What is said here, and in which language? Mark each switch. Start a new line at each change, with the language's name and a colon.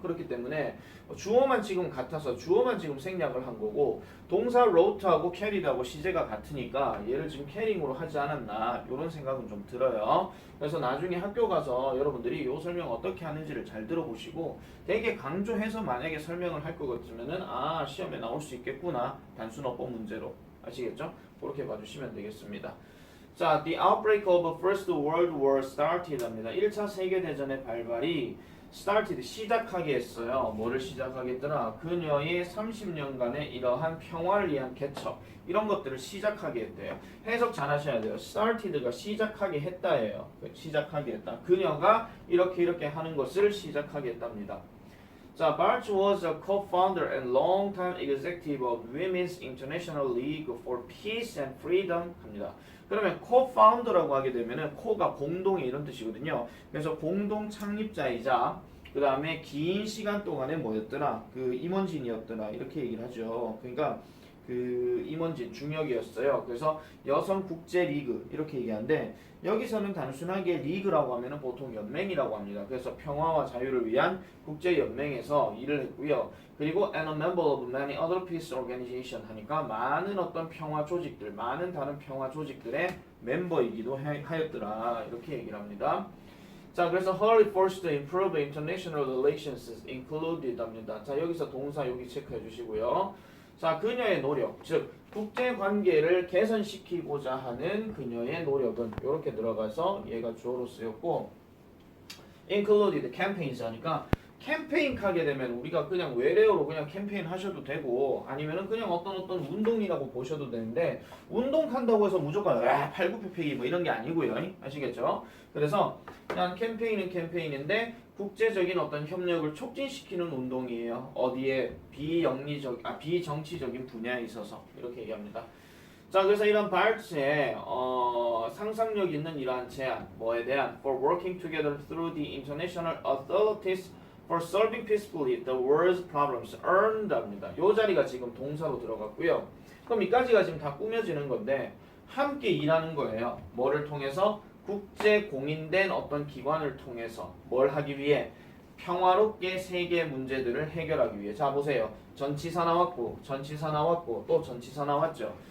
Korean: 그렇기 때문에 주어만 지금 같아서 주어만 지금 생략을 한 거고 동사 wrote하고 carried하고 시제가 같으니까 얘를 지금 carrying으로 하지 않았나 이런 생각은 좀 들어요. 그래서 나중에 학교 가서 여러분들이 이 설명 어떻게 하는지를 잘 들어보시고 되게 강조해서 만약에 설명을 할 것 같으면은 시험에 나올 수 있겠구나. 단순 어법 문제로. 아시겠죠? 그렇게 봐주시면 되겠습니다.
English: 자, the outbreak of First World War started 합니다.
Korean: 1차 세계대전의 발발이 started, 시작하게 했어요. 뭐를 시작하게 했더라? 그녀의 30년간의 이러한 평화를 위한 개척 이런 것들을 시작하게 했대요. 해석 잘 하셔야 돼요. started가 시작하게 했다예요. 시작하게 했다. 그녀가 이렇게 하는 것을 시작하게 했답니다.
English: 자, Bart was a co-founder and long-time executive of Women's International League for Peace and Freedom 합니다.
Korean: 그러면 co-founder라고 하게 되면은 co가 공동의 이런 뜻이거든요. 그래서 공동 창립자이자 그 다음에 긴 시간 동안에 뭐였더라? 그 임원진이었더라. 이렇게 얘기를 하죠. 그러니까 그 임원진 중역이었어요. 그래서 여성 국제 리그 이렇게 얘기하는데 여기서는 단순하게 리그라고 하면은 보통 연맹이라고 합니다. 그래서 평화와 자유를 위한 국제 연맹에서 일을 했고요. 그리고
English: and a member of many other peace organization
Korean: 하니까 많은 어떤 평화 조직들, 많은 다른 평화 조직들의 멤버이기도 하였더라. 이렇게 얘기를 합니다. 자, 그래서
English: her efforts to improve international relations included 합니다.
Korean: 자, 여기서 동사 여기 체크해 주시고요. 자, 그녀의 노력, 즉 국제 관계를 개선시키고자 하는 그녀의 노력은 이렇게 들어가서 얘가 주어로 쓰였고
English: included campaigns
Korean: 하니까 캠페인 하게 되면 우리가 그냥 외래어로 그냥 캠페인 하셔도 되고 아니면은 그냥 어떤 운동이라고 보셔도 되는데 운동 한다고 해서 무조건 팔굽혀펴기 뭐 이런 게 아니고요. 아시겠죠? 그래서 그냥 캠페인은 캠페인인데 국제적인 어떤 협력을 촉진시키는 운동이에요. 어디에 비정치적인 분야에 있어서 이렇게 얘기합니다. 자, 그래서 이런 발트의 상상력 있는 이러한 제안 뭐에 대한
English: for working together through the international authorities for solving peacefully the world's problems earned 합니다.
Korean: 요 자리가 지금 동사로 들어갔고요. 그럼 이까지가 지금 다 꾸며지는 건데 함께 일하는 거예요. 뭐를 통해서? 국제 공인된 어떤 기관을 통해서 뭘 하기 위해? 평화롭게 세계 문제들을 해결하기 위해. 자, 보세요. 전치사 나왔고 전치사 나왔고 또 전치사 나왔죠.